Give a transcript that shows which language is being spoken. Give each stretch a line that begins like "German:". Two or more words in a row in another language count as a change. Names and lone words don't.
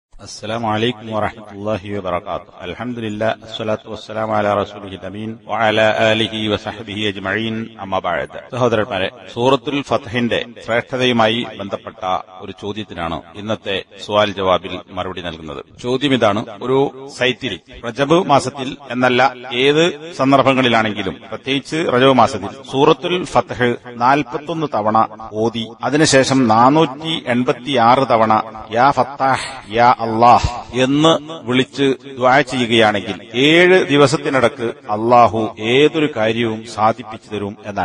Arabic: السلام عليكم ورحمة الله وبركاته. الحمد لله الصلاة والسلام على رسوله الأمين وعلى آله وصحبه أجمعين. أما بعد.
Malayalam: സഹോദരന്മാരെ, സൂറത്തുൽ ഫത്ഹിന്റെ ശ്രേഷ്ഠതയുമായി ബന്ധപ്പെട്ട ഒരു ചോദ്യത്തിനാണ് ഇന്നത്തെ സുവാൽ ജവാബിൽ മറുപടി നൽകുന്നത്. ചോദ്യം ഇതാണ്: ഒരു സൈറ്റിൽ റജബ് മാസത്തിൽ എന്നല്ല ഏത് സന്ദർഭങ്ങളിലാണെങ്കിലും പ്രത്യേകിച്ച് റജബ് മാസത്തിൽ സൂറത്തുൽ ഫത്ഹ് 41 തവണ ഓതി അതിനുശേഷം 486 തവണ
Arabic: يا فتاح يا الله
Malayalam: എന്ന് വിളിച്ച് ദുആ ചെയ്യുകയാണെങ്കിൽ 7 ദിവസത്തിനിടക്ക് അല്ലാഹു ഏതൊരു കാര്യവും സാധിപ്പിച്ചു തരും എന്നാണ്.